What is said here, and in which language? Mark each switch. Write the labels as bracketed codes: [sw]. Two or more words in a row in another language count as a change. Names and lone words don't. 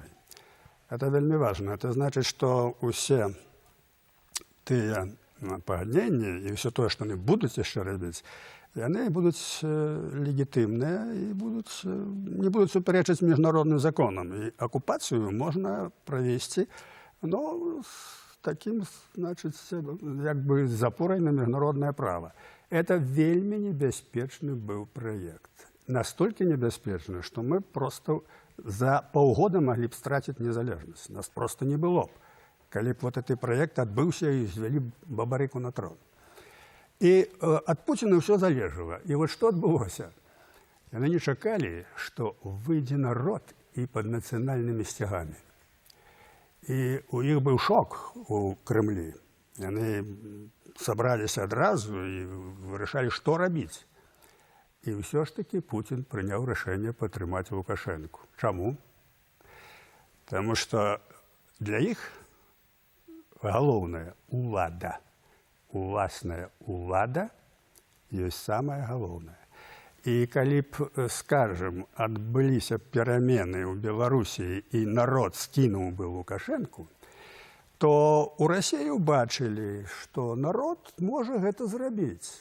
[be] Это вельмі важна. Это значыць, што ўсе тыя пагадненні і ўсё тое, што яны будуць яшчэ рабіць, яны будуць легітымныя і не будуць супярэчыць міжнародным законам. І акупацыю можна правесці, [ru] но таким, значит, як бы запорой на международное право. [be] Это вельмі небяспечны быў проект. [ru] Настолько небяспечны, что мы просто за полгода могли б [be] страціць незалежнасць. [ru] Нас просто не было б, [be] калі б [ru] вот этот [be] проект адбыўся і звялі Бабарыку на трон. І ад Пуціна ўсё залежала. І вот што адбылося? Яны не чакалі, што выйдзе народ і пад нацыянальнымі сцягамі. І у іх быў шок у Крэмлі. Яны сабраліся адразу і вырашалі, што рабіць. І ўсё ж такі Пуцін прыняў рашэнне падтрымаць Лукашэнку. Чаму? [ru] Потому что [be] для іх галоўная ўлада, уласная ўлада ёсць самае галоўнае. І калі б, скажем, адбыліся перамены ў Беларусі і народ скінуў бы Лукашэнку, то ў Расію бачылі, што народ можа гэта зрабіць.